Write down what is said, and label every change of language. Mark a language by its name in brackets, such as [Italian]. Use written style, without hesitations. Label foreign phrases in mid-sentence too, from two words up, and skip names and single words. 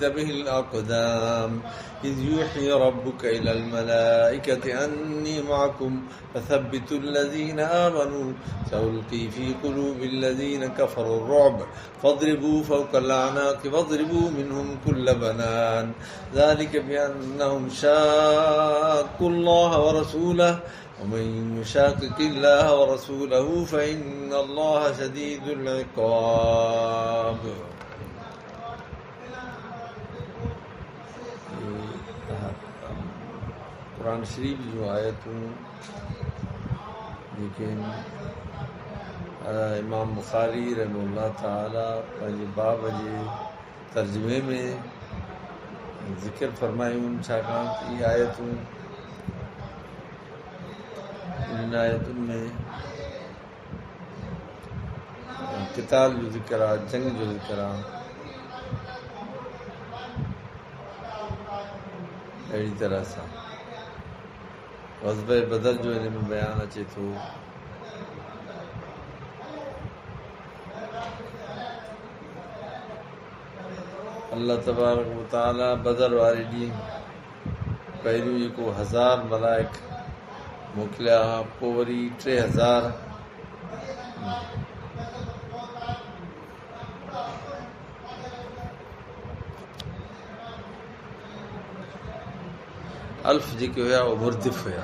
[Arabic] به الأقدام إذ يوحي ربك إلى الملائكة أني معكم فثبتوا الذين آمنوا سألقي في قلوب الذين كفروا الرعب فاضربوا فوق الأعناق واضربوا منهم كل بنان ذلك بأنهم شاقوا الله ورسوله ومن يشاقق الله ورسوله فإن الله شديد العقاب. [Sindhi] कुरान शरीफ जो आयतूं लेकिन इमाम बुखारी [Arabic] رحمه الله تعالى [Sindhi] पंहिंजे बाब जे तर्जुमे में ज़िक्र फरमायूं छाकाणि त इहे आयतूं इन आयतुनि में किताल जो ज़िक्र आहे, जंग जो ज़िक्र आहे। अहिड़ी तरह सां ग़ज़वे बदर जो हिन में बयानु अचे थो। [Arabic] الله تبارك وتعالى [Sindhi] बदर वारे ॾींहुं पहिरियों जेको 1000 मलाइक मोकिलिया, पोइ वरी 3000 अल्फ जेके हुया उहे मुर्दिफ़ हुया।